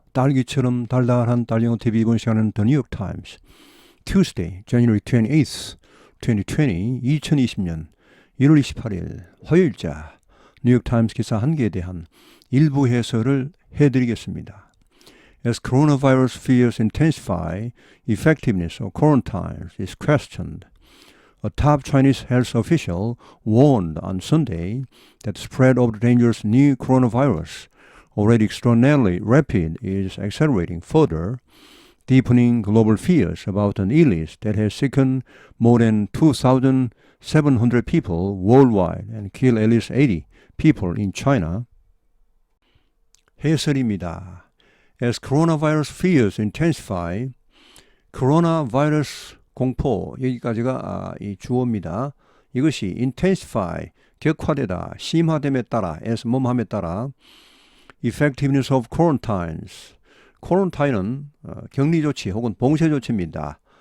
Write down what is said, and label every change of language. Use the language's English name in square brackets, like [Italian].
[Korean] 딸기처럼 달달한 딸영어 TV 이번 시간은 The New York Times [English] Tuesday, January 28th, 2020, [Korean] 2020년 1월 28일 화요일자 뉴욕 타임스 기사 한 개에 대한 일부 해설을 해드리겠습니다. [English] As coronavirus fears intensify, effectiveness of quarantines is questioned. A top Chinese health official warned on Sunday that the spread of the dangerous new coronavirus, already extraordinarily rapid, is accelerating further, deepening global fears about an illness that has sickened more than 2,700 people worldwide and killed at least 80 people in China. [Korean] 해설입니다. [English] As coronavirus fears intensify, [Korean] 코로나 바이러스 공포, 여기까지가 이 주어입니다. 이것이 intensify, 격화되다, 심화됨에 따라, as 몸함에 따라, [English] effectiveness of quarantines, [Korean] quarantine은 격리 조치 혹은 봉쇄 조치입니다.